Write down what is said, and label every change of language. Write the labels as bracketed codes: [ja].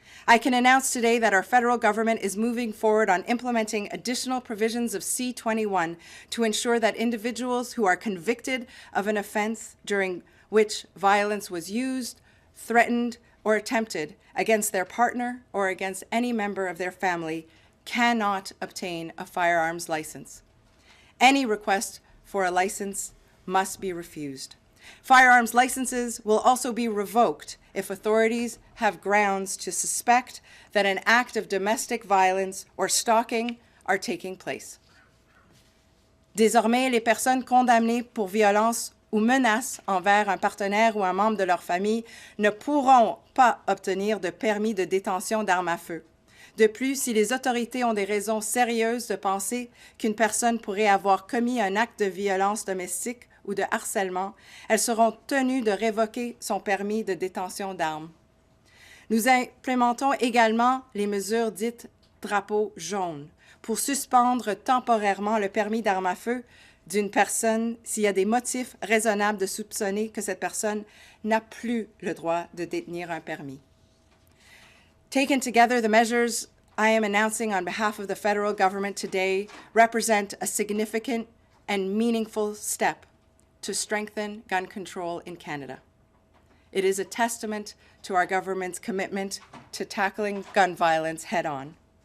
[en] I can announce today that our federal government is moving forward on implementing additional provisions of C-21 to ensure that individuals who are convicted of an offense during which violence was used, threatened, or attempted against their partner or against any member of their family cannot obtain a firearms license. Any request for a license must be refused. Firearms licenses will also be revoked if authorities have grounds to suspect that an act of domestic violence or stalking are taking place. [fr] Désormais, les personnes condamnées pour violence ou menaces envers un partenaire ou un membre de leur famille ne pourront pas obtenir de permis de détention d'armes à feu. De plus, si les autorités ont des raisons sérieuses de penser qu'une personne pourrait avoir commis un acte de violence domestique ou de harcèlement, elles seront tenues de révoquer son permis de détention d'armes. Nous implémentons également les mesures dites « drapeau jaune » pour suspendre temporairement le permis d'arme à feu d'une personne s'il y a des motifs raisonnables de soupçonner que cette personne n'a plus le droit de détenir un permis. [en] Taken together, the measures I am announcing on behalf of the federal government today represent a significant and meaningful step to strengthen gun control in Canada. It is a testament to our government's commitment to tackling gun violence head-on.